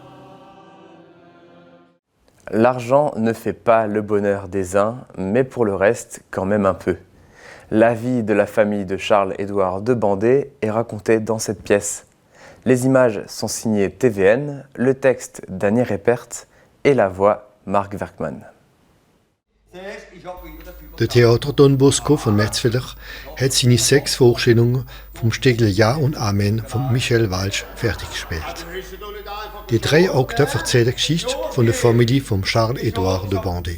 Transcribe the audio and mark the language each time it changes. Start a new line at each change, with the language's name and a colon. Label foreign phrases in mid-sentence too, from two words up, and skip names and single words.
French: L'argent ne fait pas le bonheur des uns, mais pour le reste, quand même un peu. La vie de la famille de Charles-Édouard de Bandé est racontée dans cette pièce. Les images sont signées TVN, le texte d'Annie Reppert et la voix Marc Werkmann.
German: Der Theater Don Bosco von Metzfelder hat seine 6 Vorstellungen vom Stegel Ja und Amen von Michel Walsch fertiggestellt. Die 3 Akte erzählen die Geschichte von der Familie von Charles-Édouard de Bandé.